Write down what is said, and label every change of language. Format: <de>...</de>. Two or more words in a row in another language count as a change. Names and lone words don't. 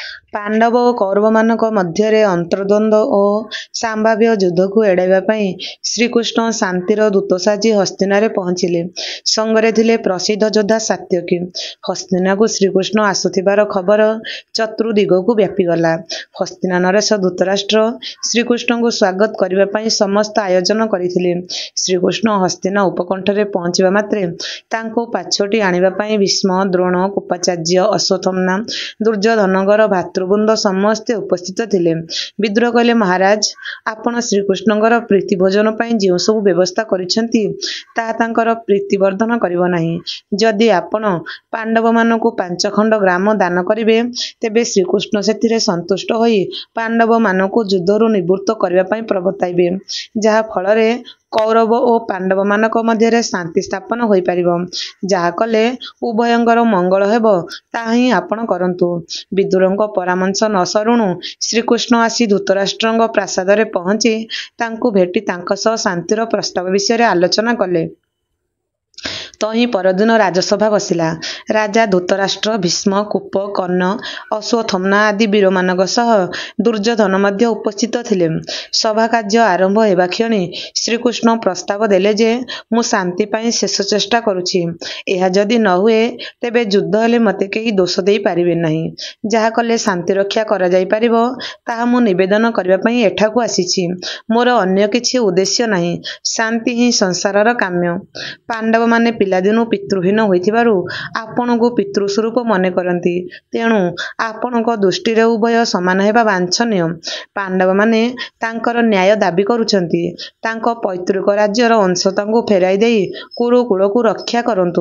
<or>ପାଣ୍ଡବ ଓ କୌରବ ମାନଙ୍କ ମଧ୍ୟ ଅନ୍ତର୍ଦ୍ୱନ୍ଦ୍ୱ ଓ ସମ୍ଭାବ୍ୟ ଯୁଦ୍ଧ କୁ ଏଡ଼ାଇବା ପାଇଁ ଶ୍ରୀକୃଷ୍ଣ ଶାନ୍ତିର ଦୂତ ସାଜି ହସ୍ତିନାରେ ପହଞ୍ଚିଲେ। ସଙ୍ଗରେ ଥିଲେ ପ୍ରସିଦ୍ଧ ଯୋଦ୍ଧା ସାତ୍ୟକି। ହସ୍ତିନା କୁ ଶ୍ରୀକୃଷ୍ଣ ଆସୁଥିବାର ଖବର ଚତୁର୍ଦ୍ଦିଗ କୁ ବ୍ୟାପିଗଲା। ହସ୍ତିନା ନରେଶ ଧୃତରାଷ୍ଟ୍ର ଶ୍ରୀକୃଷ୍ଣ କୁ ସ୍ୱାଗତ କରନେ ପାଇଁ ସମସ୍ତ ଆୟୋଜନ କରିଥିଲେ। ଶ୍ରୀକୃଷ୍ଣ ହସ୍ତିନା ଉପକଣ୍ଠରେ ପହଞ୍ଚିବା ମାତ୍ରେ ତାଙ୍କୁ ପାଛୋଟି ଆଣିବା ପାଇଁ ଭୀଷ୍ମ, ଦ୍ରୋଣ, କୃପାଚାର୍ଯ୍ୟ, ଅଶ୍ୱତ୍ଥାମା, ଦୁର୍ଯ୍ୟୋଧନଙ୍କ ଭ୍ରାତୃବୃନ୍ଦ ସମସ୍ତେ ଉପସ୍ଥିତ ଥିଲେ। ବିଦ୍ରୋହ କହିଲେ, ମହାରାଜ ଆପଣ ଶ୍ରୀକୃଷ୍ଣଙ୍କର ପ୍ରୀତି ଭୋଜନ ପାଇଁ ଯେ ସବୁ ବ୍ୟବସ୍ଥା କରିଛନ୍ତି ତା ତାଙ୍କର ପ୍ରୀତିବର୍ଦ୍ଧନ କରିବ ନାହିଁ। ଯଦି ଆପଣ ପାଣ୍ଡବ ମାନଙ୍କୁ 5 ଖଣ୍ଡ ଗ୍ରାମ ଦାନ କରିବେ ତେବେ ଶ୍ରୀକୃଷ୍ଣ ସେଥିରେ ସନ୍ତୁଷ୍ଟ ହୋଇ ପାଣ୍ଡବ ମାନଙ୍କୁ ଯୁଦ୍ଧରୁ ନିବୃତ୍ତ କରିବା ପାଇଁ ପ୍ରବର୍ତ୍ତାଇବେ, ଯାହା ଫଳରେ କୌରବ ଓ ପାଣ୍ଡବ ମାନଙ୍କ ମଧ୍ୟ ଶାନ୍ତି ସ୍ଥାପନ ହୋଇ ପାରିବ। ଯାହା କଲେ ଉଭୟଙ୍କର ମଙ୍ଗଳ ହେବ ତାହା ହିଁ ଆପଣ କରନ୍ତୁ। ବିଦୁରଙ୍କ ପରାମର୍ଶ ନ ସରୁଣୁ ଶ୍ରୀକୃଷ୍ଣ ଆସି ଧୃତରାଷ୍ଟ୍ରଙ୍କ ପ୍ରାସାଦରେ ପହଞ୍ଚି ତାଙ୍କୁ ଭେଟି ତାଙ୍କ ସହ ଶାନ୍ତିର ପ୍ରସ୍ତାବ ବିଷୟ ଆଲୋଚନା କଲେ। ତ ହିଁ ପରଦିନ ରାଜସଭା ବସିଲା। ରାଜା ଧୃତରାଷ୍ଟ୍ର, ଭୀଷ୍ମ, କୃପ, କର୍ଣ୍ଣ, ଅଶ୍ୱତ୍ଥାମା ଆଦି ବୀର ମାନଙ୍କ ସହ ଦୁର୍ଯ୍ୟୋଧନ ମଧ୍ୟ ଉପସ୍ଥିତ ଥିଲେ। ସଭା କାର୍ଯ୍ୟ ଆରମ୍ଭ ହେବା କ୍ଷଣି ଶ୍ରୀକୃଷ୍ଣ ପ୍ରସ୍ତାବ ଦେଲେ ଯେ ମୁଁ ଶାନ୍ତି ପାଇଁ ଶେଷ ଚେଷ୍ଟା କରୁଛି। ଏହା ଯଦି ନ ହୁଏ ତେବେ ଯୁଦ୍ଧ ହେଲେ ମତେ କେହି ଦୋଷ ଦେଇ ପାରିବେ ନାହିଁ। ଯାହା କଲେ ଶାନ୍ତି ରକ୍ଷା କରା ଯାଇ ପାରିବ ତାହା ମୁଁ ନିବେଦନ କରିବା ପାଇଁ ଏଠାକୁ ଆସିଛି। ମୋର ଅନ୍ୟ କିଛି ଉଦ୍ଦେଶ୍ୟ ନାହିଁ। ଶାନ୍ତି ହିଁ ସଂସାରର କାମ୍ୟ। ପାଣ୍ଡବ ମାନେ ପିଲାଦିନୁ ପିତୃହୀନ ହୋଇଥିବାରୁ ଆପଣଙ୍କୁ ପିତୃସ୍ୱରୂପ ମନେ କରନ୍ତି, ତେଣୁ ଆପଣଙ୍କ ଦୃଷ୍ଟି ରେ ଉଭୟ ସମାନ ହେବା ବାଞ୍ଛନୀୟ। ପାଣ୍ଡବ ମାନେ ତାଙ୍କର ନ୍ୟାୟ ଦାବି କରୁଛନ୍ତି। ତାଙ୍କୁ ପୈତୃକ ରାଜ୍ୟର ଅଂଶ ତାଙ୍କୁ ଫେରାଇ ଦେଇ କୁରୁକୁଳ କୁ ରକ୍ଷା କରନ୍ତୁ।</or>